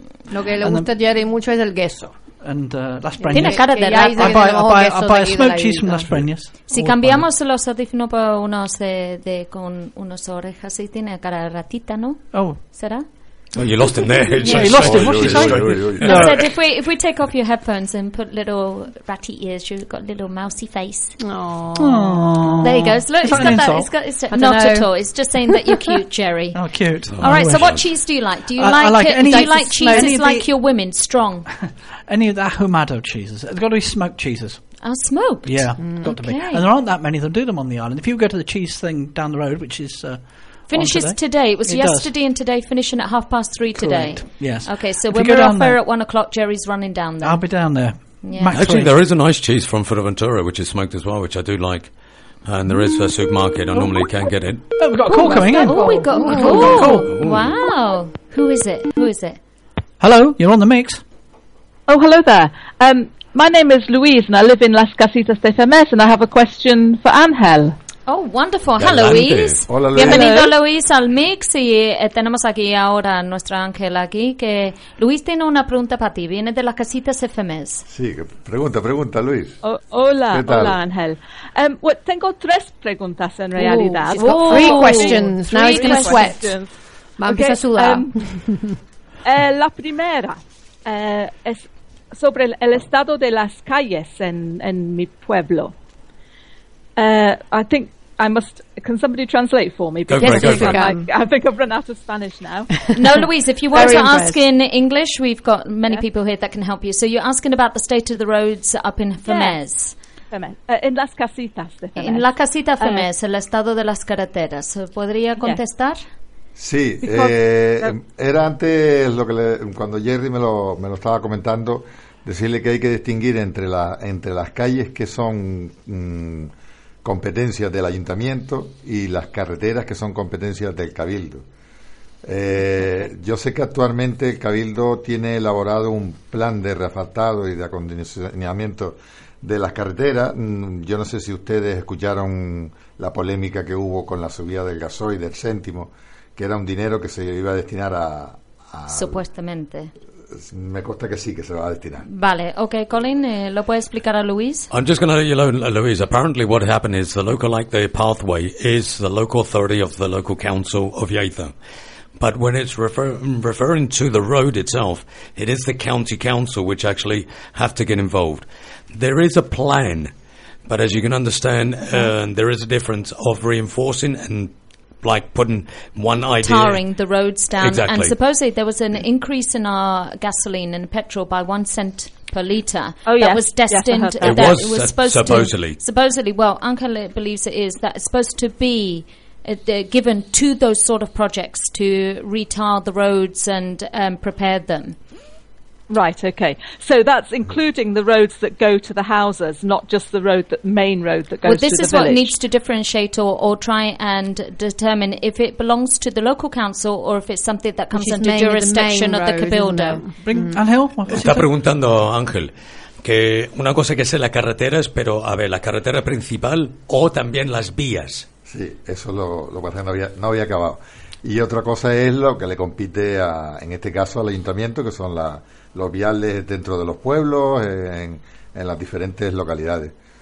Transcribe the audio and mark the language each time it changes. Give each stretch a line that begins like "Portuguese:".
Spanish: Lo que le gusta a Jerry mucho es el queso.
English: And Las Breñas. I buy a smoked cheese from Las Breñas.
Spanish: Si cambiamos los audífonos por unos de con unos orejas, y tiene cara de ratita, ¿no? Oh. ¿Será?
English: Oh, you lost him there. Yeah. You lost him. What's he saying? I said, if we take off your headphones and put little ratty ears, you've got a little mousy face. Aww. There he goes. Look, it's not an insult at all. It's just saying that you're cute, Jerry. Oh, cute. Oh, all right, so what cheese do you like? Do you like cheeses like your women, strong? Any of the ahumado cheeses. It's got to be smoked cheeses. Oh, smoked? Yeah, got to be. And there aren't that many of them. Do them on the island. If you go to the cheese thing down the road, which is... Finishes today. It was yesterday and today, finishing at 3:30 today. Yes. Okay, so when we're off air at 1 o'clock, Jerry's running down there. I'll be down there. Yeah. Actually, there is a nice cheese from Fuerteventura, which is smoked as well, which I do like. And there is a supermarket. I normally can get it. Oh, we've got a call coming in. Oh, we've got a call. Wow. Who is it? Hello, you're on the mix. Oh, hello there. My name is Louise, and I live in Las Casitas de Femes, and I have a question for Angel. Oh, wonderful. Hello, Luis.
Spanish: Hola, Luis. Bienvenido, Luis, al mix. Y tenemos aquí ahora a nuestro ángel aquí. Que Luis tiene una pregunta para ti. Viene de las casitas FMS. Sí, pregunta, Luis. Hola, Ángel.
English: Well,
Spanish: tengo tres preguntas en realidad.
English: She's got three questions. Now he's going to sweat.
Spanish: Va a empezar a sudar.
English: La primera es sobre el estado de las calles en mi pueblo. I think I must... Can somebody translate for me? I think I've run out of Spanish now. No, Louise, if you want to ask in English, we've got many people here that can help you. So you're asking about the state of the roads up in Femes. Yes. In Las Casitas de Femes. In
Spanish: La Casita Femes, el estado de las carreteras. ¿Podría contestar? Sí. Era antes lo que cuando Jerry me lo estaba comentando, decirle que hay que distinguir entre las calles que son... competencias del ayuntamiento y las carreteras que son competencias del cabildo. Yo sé que actualmente el cabildo tiene elaborado un plan de reasfaltado y de acondicionamiento de las carreteras. Yo no sé si ustedes escucharon la polémica que hubo con la subida del gasoil del céntimo, que era un dinero que se iba a destinar a supuestamente. Me consta que sí, que se va a destinar. Vale, okay, Colin, ¿lo puede explicar a Luis?
English: I'm just going to let you know, Luis. Apparently what happened is the local, like the pathway, is the local authority of the local council of Yaitha. But when it's referring to the road itself, it is the county council which actually have to get involved. There is a plan, but as you can understand, there is a difference of reinforcing and like putting one idea. Tarring the roads down. Exactly. And supposedly there was an increase in our gasoline and petrol by 1 cent per liter. Oh, that yes. was destined. Yes, that. It was supposedly. To, supposedly, well, Angel believes it is that it's supposed to be given to those sort of projects to retile the roads and prepare them. Right, okay. So that's including the roads that go to the houses, not just the road, that main road that goes to the village. Well, this is what needs to differentiate or try and determine if it belongs to the local council or if it's something that comes under jurisdiction of the cabildo. Ángel,
Spanish: está preguntando Ángel que una cosa que sea las carreteras, pero a ver, la carretera principal o también las vías. Sí, eso lo que no había acabado. Y otra cosa es lo que le compite a, en este caso, al ayuntamiento, que son los viales dentro de los pueblos, en las diferentes localidades.